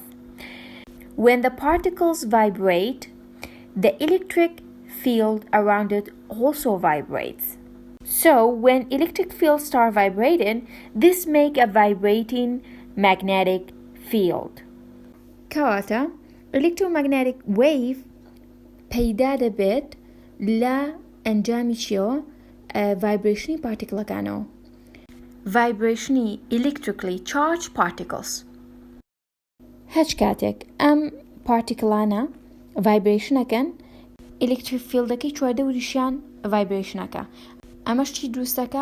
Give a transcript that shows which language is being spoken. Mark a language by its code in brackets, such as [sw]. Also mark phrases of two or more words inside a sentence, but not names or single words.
[en] When the particles vibrate, the electric field around it also vibrates. So when electric fields start vibrating, this makes a vibrating magnetic field. [ckb] کەواتە [en] electromagnetic wave [ckb] پەیدا دەبێت لە ئەنجامی چیەوە؟ vibration پارتیکڵەکانەوە [en] vibration electrically charged particles [ckb] هەچ کاتێک ئەم پارتیکڵانە vibration-ئەکەن [en] electric field- [ckb] ەکەی چواردەوریشیان vibration-ئەکە ئەمەش چی دروستەکە؟